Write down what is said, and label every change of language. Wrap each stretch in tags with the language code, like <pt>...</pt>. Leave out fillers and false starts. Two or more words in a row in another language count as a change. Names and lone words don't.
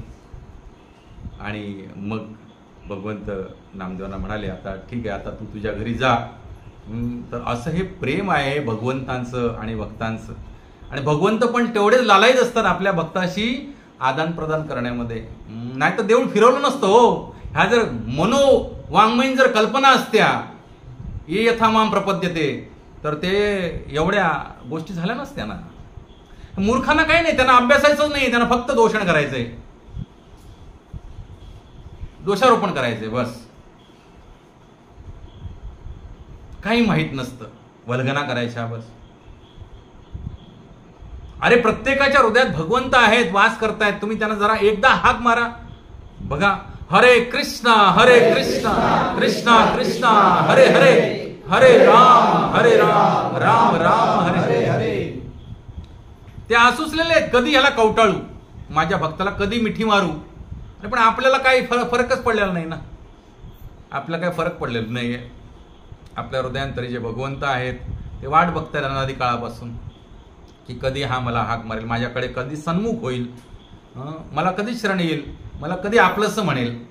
<mr>आणि मग भगवंत नामदेवांना म्हणाले, आता ठीक आहे, आता तू तुझ्या घरी जा. तर असं हे प्रेम आहे भगवंतांचं आणि भक्तांचं. आणि भगवंत पण तेवढेच लालायत असतात आपल्या भक्ताशी आदान प्रदान करण्यामध्ये. नाही तर देऊळ फिरवलं नसतं हो. ह्या जर मनोवाङ्मयीन जर कल्पना असत्या,</mr> <sa>ये यथा माम प्रपद्यते,</sa> <mr>तर ते एवढ्या गोष्टी झाल्या नसत्या ना. मूर्खांना काही नाही, त्यांना अभ्यासायचंच नाही, त्यांना फक्त दोषण करायचंय, दोषारोपण करायचंय बस. काही माहित नसतं, वल्गना करायच्या बस. अरे प्रत्येकाच्या हृदयात भगवंत आहेत, वास करतायत. तुम्ही त्यांना जरा एकदा हाक मारा बघा. हरे कृष्णा कृष्णा कृष्णा हरे हरे, हरे राम राम राम हरे हरे. ते आसुसलेले आहेत, कधी ह्याला कवटाळू, माझ्या भक्ताला कधी मिठी मारू. पण आपल्याला काही फरकच पडलेला नाही ना. आपल्याला काही फरक पडलेला नाहीये. आपल्या हृदयांतरी जे भगवंत आहेत ते वाट बघतायत अनादी काळापासून, की कधी हा मला हाक मारेल, माझ्याकडे कधी सन्मुख होईल, मला कधी शरण येईल, मला कधी आपलंसं म्हणेल.</mr>